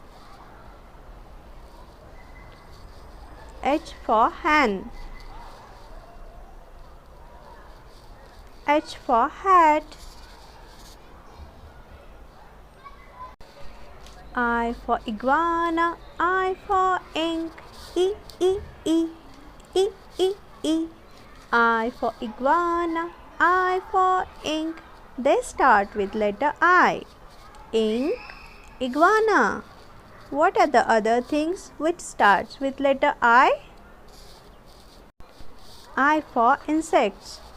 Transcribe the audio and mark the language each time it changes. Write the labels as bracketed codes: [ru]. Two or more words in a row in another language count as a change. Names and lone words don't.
[en] H for hand. H for hat. I for iguana. I for ink. E, e, e, e, e, e. I for iguana. I for ink. They start with letter I. Ink, iguana. What are the other things which starts with letter I? I for insects.